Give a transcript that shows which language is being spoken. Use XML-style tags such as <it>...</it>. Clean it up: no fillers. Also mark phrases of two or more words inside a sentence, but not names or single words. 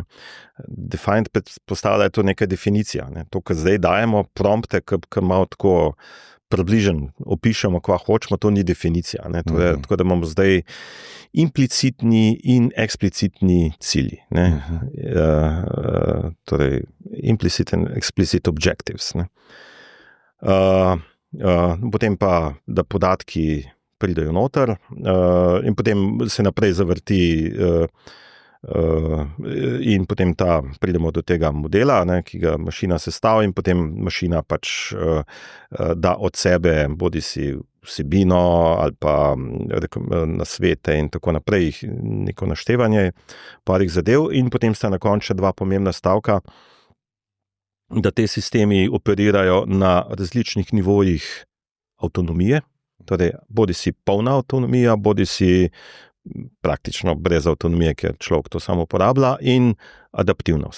<sl>Defined postavlja to neka definicija. Ne. To, kar zdaj dajemo, prompte, ki malo tako približen opišemo, kva hočemo, to ni definicija. Ne. Tako da imamo zdaj implicitni in eksplicitni cilji. Ne. Torej,</sl> <en>implicit and explicit objectives.</en> <sl>Ne. Potem pa, da podatki pridejo noter in potem se naprej zavrti In potem pridemo do tega modela, ne, ki ga mašina sestavlja, in potem mašina pač da od sebe bodi si vsebino ali pa nasvete in tako naprej, neko naštevanje parih zadev, in potem sta na koncu še dva pomembna stavka, da te sistemi operirajo na različnih nivojih avtonomije, torej bodi si polna avtonomija, bodi si praktično brez avtonomije, ker človek to samo uporablja, in adaptivnost.</sl>